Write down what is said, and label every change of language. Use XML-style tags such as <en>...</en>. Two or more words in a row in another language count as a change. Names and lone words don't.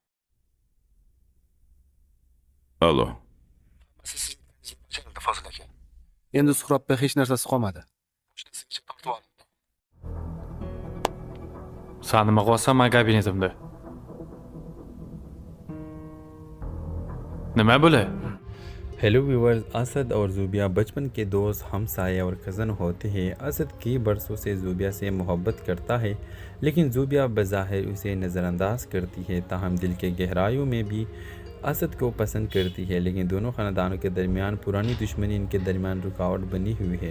<uz>Alo. Endi Suhrobda hech narsasi qolmadi. Sen nima qilasan men kabinetimda? Nima bo'li?</uz> <en>Hello viewers,</en> <ur>اسد اور زوبیہ بچپن کے دوست، ہمسائے اور کزن ہوتے ہیں. اسد کئی برسوں سے زوبیہ سے محبت کرتا ہے، لیکن زوبیہ بظاہر اسے نظرانداز کرتی ہے. تاہم دل کے گہرائیوں میں بھی اسد کو پسند کرتی ہے، لیکن دونوں خاندانوں کے درمیان پرانی دشمنی ان کے درمیان رکاوٹ بنی ہوئی ہے.</ur>